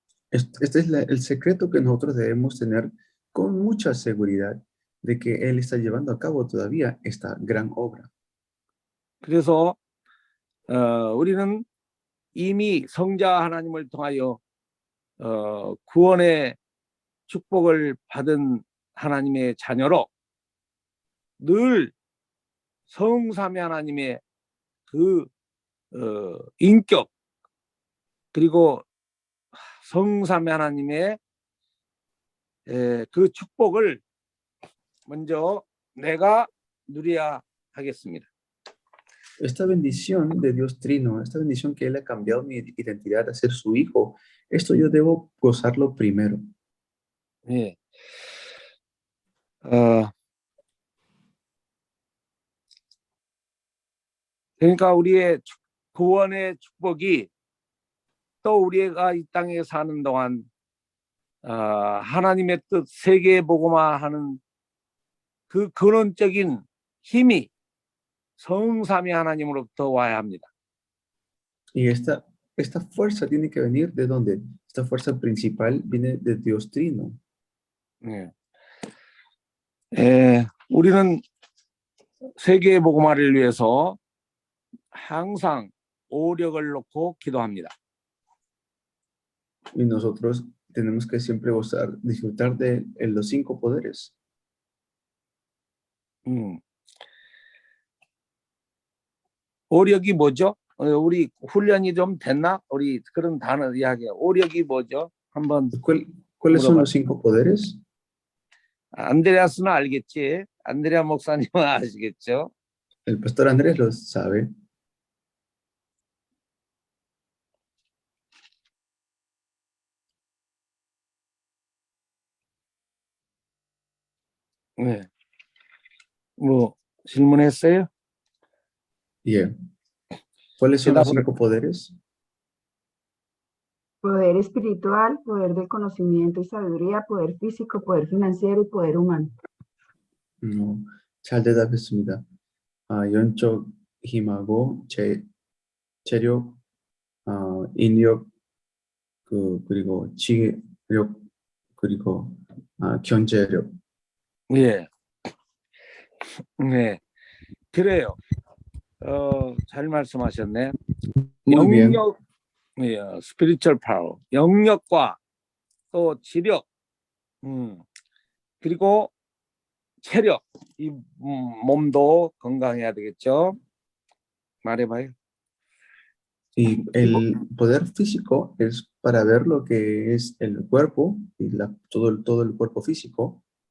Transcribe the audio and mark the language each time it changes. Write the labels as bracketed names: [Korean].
[Spanish] Este es el secreto que nosotros debemos tener con mucha seguridad de que Él está llevando a cabo todavía esta gran obra. [Korean] 그래서 우리는 이미 성자 하나님을 통하여 구원의 축복을 받은 하나님의 자녀로 늘 성삼위 하나님의 그 인격 그리고 성삼위 하나님의 그 축복을 먼저 내가 누려야 하겠습니다. [Spanish] Esta bendición de Dios Trino, esta bendición que Él ha cambiado mi identidad a ser su hijo, esto yo debo gozarlo primero. [Korean] 예. 그러니까 우리의 구원의 축복이 또 우리가 이 땅에 사는 동안 하나님의 뜻 세계 복음화하는 그 근원적인 힘이 성삼위 하나님으로부터 와야 합니다. [Spanish] Y esta fuerza tiene que venir ¿de dónde? Esta fuerza principal viene de Dios Trino. [Korean] 우리는 세계 복음화를 위해서 항상 오력을 놓고 기도합니다. [Spanish] Y nosotros tenemos que siempre gozar, disfrutar de los 5 poderes. [Korean] 오력이 뭐죠? 우리 훈련이 좀 됐나? 우리 그런 단어 이야기. 오력이 뭐죠? 한번 [Spanish] ¿Cuáles son los 5 poderes? [Korean] 안드레아스는 알겠지? 안드레아 목사님은 아시겠죠? [Spanish] El pastor Andrés lo sabe. [Korean] 네. 뭐 질문했어요? [Spanish] Bien. ¿Cuáles son los 5 poderes? Poder espiritual, poder del conocimiento y sabiduría, poder físico, poder financiero y poder humano. [Korean] 잘 대답했습니다. 연적 힘하고 체력, 인력, 그리고 지력, 그리고 경제력. 예. 네. 그래요. 잘 말씀하셨네. [Spanish] Muy bien. [Korean] 영역, [English] spiritual power, [Korean] 영역과 또 지력, 그리고 체력, 이 몸도 건강해야 되겠죠. 말해봐요. [Spanish] Y el poder físico es para ver lo que es el cuerpo y todo el cuerpo físico.